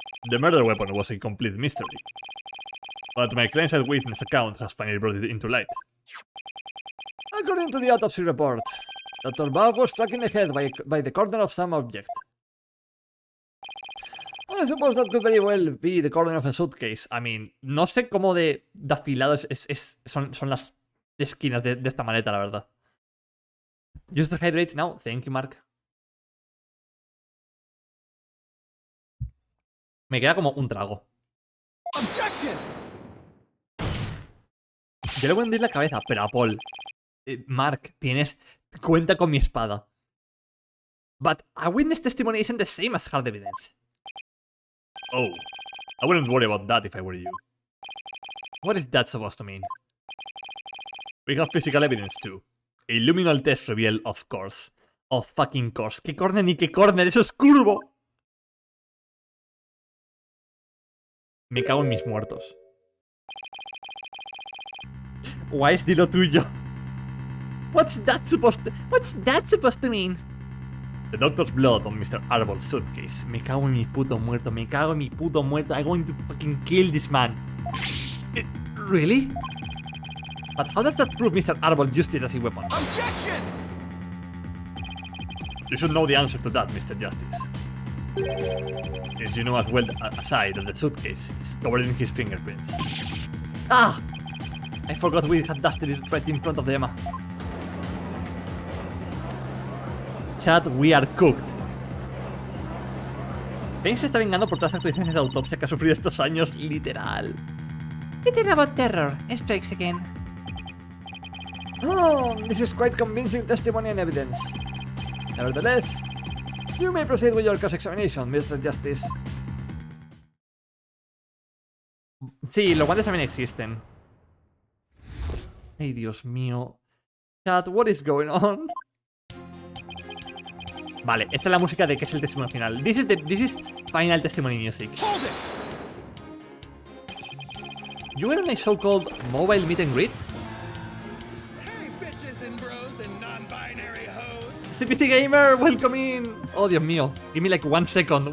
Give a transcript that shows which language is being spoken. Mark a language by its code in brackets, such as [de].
[en] The murder weapon was a complete mystery. But my client's witness account has finally brought it into light. According to the autopsy report, Dr. Buff was struck in the head by the corner of some object. I suppose that could very well be the corner of a suitcase. I mean, [es] no sé cómo de afilado son las esquinas de esta maleta, la verdad. [en] Just to hydrate now. Thank you, Mark. [es] Me queda como un trago. [en] Objection! [es] Yo le voy a hundir la cabeza, pero a Paul. Mark, cuenta con mi espada. [en] But a witness testimony isn't the same as hard evidence. Oh, I wouldn't worry about that if I were you. What is that supposed to mean? We have physical evidence too. A luminal test revealed, of course. Of fucking course. [es] ¿Qué corner ni qué corner? ¡Eso es curvo! Me cago en mis muertos. Wise, di lo tuyo. [en] What's that supposed to mean? The doctor's blood on Mr. Arble's suitcase. [es] Me cago en mi puto muerto. Me cago en mi puto muerto. [en] I'm going to fucking kill this man. Really? But how does that prove Mr. Arble used it as a weapon? Objection! You should know the answer to that, Mr. Justice. As you know as well as I that the suitcase is covered in his fingerprints. Ah! I forgot we had dusted it right in front of the Emma. Chat, we are cooked. [es] Ben se está vengando por todas las actualizaciones de autopsia que ha sufrido estos años, literal. [en] Thinking about terror strikes again. Oh, this is quite convincing testimony and evidence. Nevertheless, you may proceed with your cross-examination, Mr. Justice. [es] Sí, los guantes también existen. Ay, Dios mío. [en] Chat, what is going on? [es] Vale, esta es la música de que es el testimonio final. [en] This is final testimony music. Hold it! You were on a so-called mobile meet and greet? Hey, bitches and bros and non-binary hoes! CPC Gamer, welcome in! [es] Oh, Dios mío. [en] Give me like 1 second.